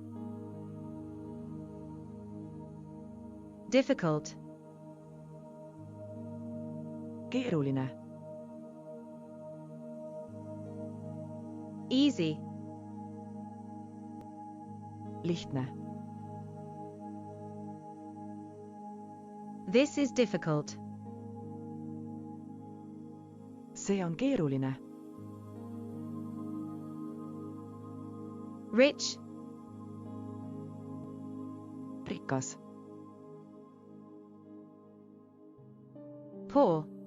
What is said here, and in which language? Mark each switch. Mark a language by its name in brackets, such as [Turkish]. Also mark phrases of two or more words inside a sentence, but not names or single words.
[English] Difficult. [Estonian] keeruline, [English] Easy. [Estonian] lihtne, [English] This is difficult. [Estonian] see on keeruline, [English] Rich. [Estonian] rikas, [English] Poor.